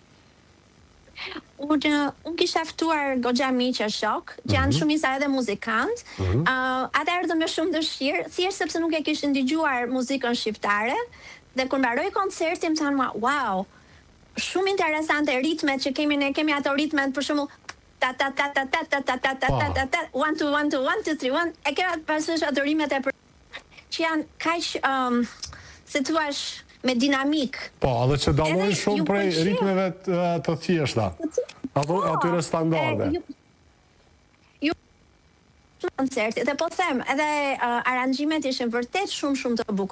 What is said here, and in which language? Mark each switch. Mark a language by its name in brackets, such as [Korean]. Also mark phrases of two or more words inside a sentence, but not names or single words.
[Albanian] Unë kisha ftuar goxha miqë shok, që janë shumica edhe muzikant. Ata erdhën me shumë dëshirë, thjesht sepse nuk e kishin dëgjuar muzikën shqiptare, dhe kur mbaroi koncertin më thanë, wow, shumë interesante ritmet që kemi ne, kemi ato ritmet për shembull ta ta ta ta ta ta ta ta ta ta ta ta 1 2 1 2 1 2 3 1, e kemi parasysh ato rimet e që janë kaq se thua me dinamik. Po, edhe që dallojnë shumë prej ritmeve të thjeshta. Atyre standarde. Koncerti, dhe po them, edhe aranxhimet ishin vërtet shumë të bukur.